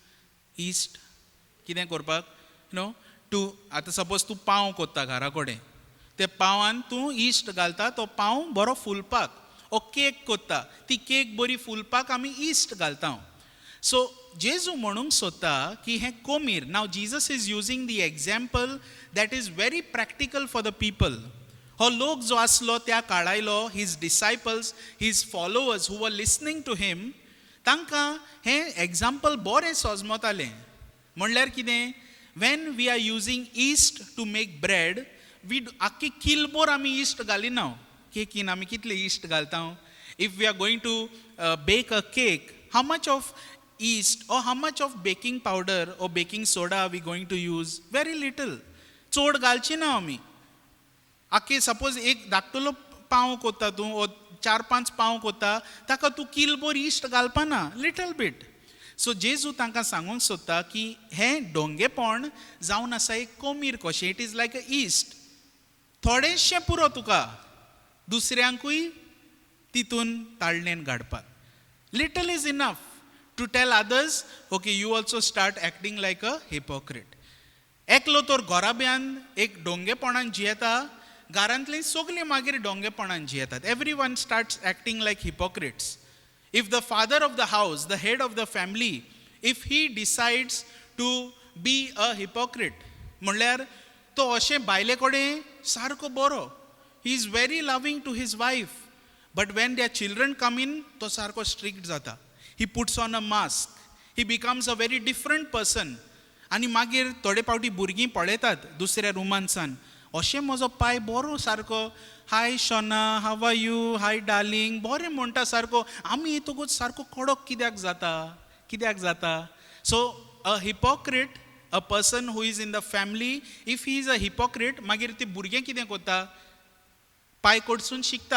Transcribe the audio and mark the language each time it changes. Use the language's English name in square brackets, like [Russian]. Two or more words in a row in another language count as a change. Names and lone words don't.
[Konkani] ईस्ट कितें करपाक, [English] no two. [Konkani] आतां सपोज तूं पाव कोत्ता घरा कडेन, ते पावान तूं ईस्ट घालता, तो पाव बरो फुलपाक. ओ केक कोत्ता, ती केक बरी फुलपाक आमी ईस्ट घालता. सो जेजू म्हणूंक सोदता की हें कोमीर. [English] now Jesus is using the example that is very practical for the people. [Konkani] हो लोक जो आसलो त्या काळायलो, [English] his disciples, his followers who were listening to him, [Konkani] तांकां हें एग्जाम्पल बरें सोजमोतालें. म्हणल्यार कितें, [English] when we are using yeast to make bread, [Konkani] वी आख्खी किलभर आमी ईस्ट घालिना. केकीन आमी कितले ईस्ट घालता. [English] if we are going to bake a cake, how much of yeast or how much of baking powder or baking soda are we going to use? Very little. [Konkani] चोड घालची ना आमी. आख्खे सपोज एक धाकटुलो पाव कोत्ता तूं, ओ 4-5 पाव कोत्ता, ताका तूं किलभर ईस्ट घालपाना, [English] little bit. [Konkani] सो जेजू तांकां सांगूंक सोदता की हें डोंगेपण जावन आसा एक कोमीर कशें. [English] it is like a yeast. [Konkani] थोडेंशें पुरो तुका, दुसऱ्यांकूय तितून ताळणेन घाडपाक. [English] little is enough to tell others, okay, you also start acting like a hypocrite. [Konkani] एकलो तर घोराब्यान एक डोंगेपणान जियेता, घरांतलीं सगलीं मागीर डोंगेपणान जियेतात. [English] Everyone starts acting like hypocrites. If the father of the house, the head of the family, if he decides to be a hypocrite, [Konkani] म्हणल्यार तो अशें बायले कडेन सारको बरो, [English] he is very loving to his wife, but when their children come in, [Konkani] तो सारको strict जाता. [English] He puts on a mask. He becomes a very different person. [Konkani] आनी मागीर थोडे फावटी भुरगीं पळयतात दुसऱ्या रुमानसान, अशें म्हजो पाय बरो सारको, हाय शोना, [English] how are you, hi darling, [Konkani] बरें म्हणटा सारको. आमी येतकूच सारको कडक कित्याक जाता. [English] so a hypocrite, a person who is in the family, if he is a hypocrite, [Konkani] मागीर ते भुरगें कितें करता, पाय कडसून शिकता.